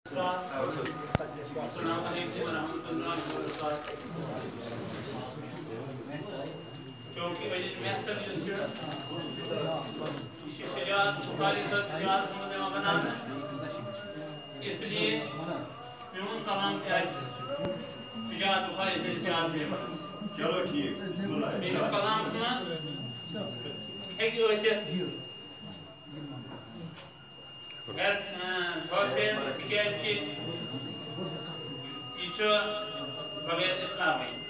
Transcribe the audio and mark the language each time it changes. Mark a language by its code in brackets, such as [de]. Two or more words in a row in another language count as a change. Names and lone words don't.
[ar] السلام علیکم ورحمۃ اللہ وبرکاتہ [ks] چونکہ أزِچ محفل یُس چھِ یہِ چھِ شجاعت بخاری صٲب زیادَس منٛز یِوان بناونہٕ [ur] اس لیے [ks] میون کلام تہِ آسہِ شجاعت بخاری سۭتۍ زیادٕ زیبَس چلو ٹھیٖک میٲنِس کلامَس منٛز ہیٚکہِ ٲسِتھ تِکیٛازِ کہِ یہِ چھُ بغیر اِسلامٕے